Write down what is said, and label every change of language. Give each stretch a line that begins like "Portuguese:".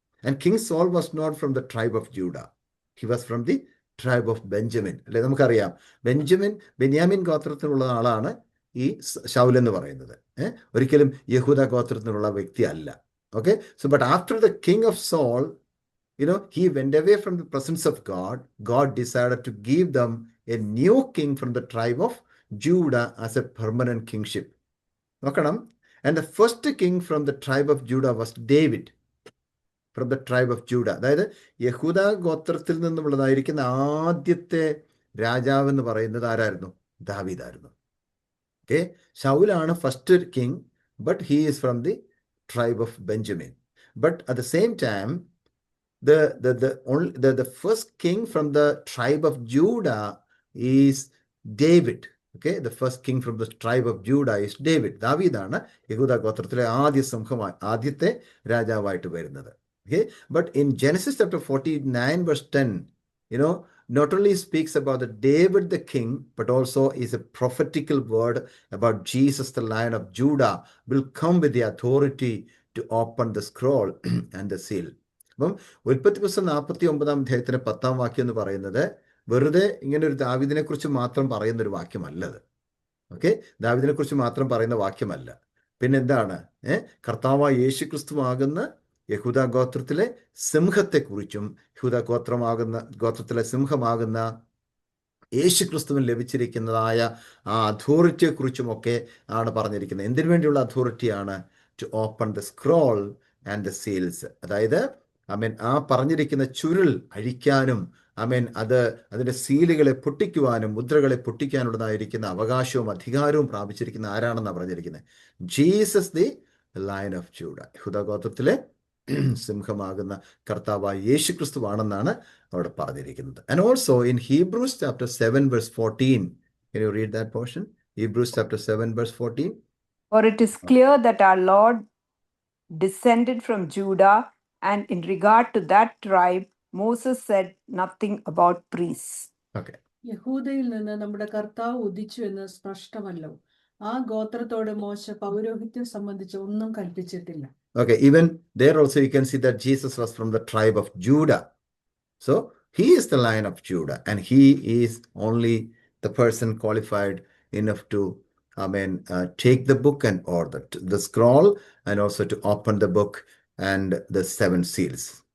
English: And king Saul was not from the tribe of Judah, he was from the tribe of Benjamin.
Malayalam: അല്ലെ, നമുക്കറിയാം ബെന്യാമിൻ ഗോത്രത്തിലുള്ള ആളാണ് ഈ ശൗൽ എന്ന് പറയുന്നത്. ഒരിക്കലും യഹൂദ ഗോത്രത്തിലുള്ള വ്യക്തി അല്ല.
English: Okay, so but after the king of Saul, he went away from the presence of God. God decided to give them a new king from the tribe of Judah as a permanent kingship. നോക്കണം, and the first king from the tribe of Judah was David, from the tribe of Judah.
Malayalam: അതായത് യഹൂദ ഗോത്രത്തിൽ നിന്നുള്ളതായിരിക്കുന്ന ആദ്യത്തെ രാജാവ് എന്ന് പറയുന്നത് ആരായിരുന്നു? ദാവീദായിരുന്നു.
English: Okay, ശൗലാണ് first king, but he is from the tribe of Benjamin. But at the same time, the first king from the tribe of Judah is David. Okay, the first king from the tribe of Judah is David.
Malayalam: ദാവീദാണ് യഹൂദ ഗോത്രത്തിലെ ആദ്യത്തെ രാജാവായിട്ട് വരുന്നത്.
English: Okay, but in Genesis chapter 49 verse 10, not only speaks about the David the king, but also is a prophetical word about Jesus, the Lion of Judah, will come with the authority to open the scroll and the seal.
Malayalam: അപ്പം ഉൽപ്പത്തി പുസ്തകം 49 10 വാക്യം എന്ന് പറയുന്നത് വെറുതെ ഇങ്ങനെ ഒരു ദാവീദിനെ കുറിച്ച് മാത്രം പറയുന്ന ഒരു വാക്യമല്ലത്. ഓക്കെ, ദാവീദിനെ കുറിച്ച് മാത്രം പറയുന്ന വാക്യമല്ല. പിന്നെന്താണ്? കർത്താവായ യേശു ക്രിസ്തുവാകുന്ന യഹൂദ ഗോത്രത്തിലെ സിംഹത്തെക്കുറിച്ചും യഹൂദ ഗോത്രത്തിലെ സിംഹമാകുന്ന യേശു ക്രിസ്തുവിന് ലഭിച്ചിരിക്കുന്നതായ ആ അതോറിറ്റിയെക്കുറിച്ചുമൊക്കെ ആണ് പറഞ്ഞിരിക്കുന്നത്. എന്തിനു വേണ്ടിയുള്ള അതോറിറ്റിയാണ്?
English: To open the scroll and the seals.
Malayalam: അതായത് ആ പറഞ്ഞിരിക്കുന്ന ചുരുൾ അഴിക്കാനും അതിന്റെ സീലുകളെ പൊട്ടിക്കുവാനും മുദ്രകളെ പൊട്ടിക്കാനുള്ളതായിരിക്കുന്ന അവകാശവും അധികാരവും പ്രാപിച്ചിരിക്കുന്ന ആരാണെന്നാണ് പറഞ്ഞിരിക്കുന്നത്?
English: Jesus the lion of Judah,
Malayalam: യഹൂദ ഗോത്രത്തിലെ സിംഹമാകുന്ന കർത്താവായ യേശു ക്രിസ്തുവാണെന്നാണ് അവിടെ പറഞ്ഞിരിക്കുന്നത്.
English: And also in Hebrews chapter 7 verse 14, can you read that portion? Hebrews chapter 7 verse 14. For it is clear that our Lord descended from Judah, and in regard to that tribe, Moses said nothing about priests. Okay.
Malayalam: യഹൂദയിൽ നിന്ന് നമ്മുടെ കർത്താവ് ഉദിച്ചു എന്ന് സ്പഷ്ടമല്ലോ. ആ ഗോത്രത്തോട് മോശ പൗരോഹിത്യം സംബന്ധിച്ച് ഒന്നും കൽപ്പിച്ചിട്ടില്ല.
English: Okay, even there also you can see that Jesus was from the tribe of Judah. So he is the Lion of Judah, and he is only the person qualified enough to take the book and or the scroll, and also to open the book and the 7 seals.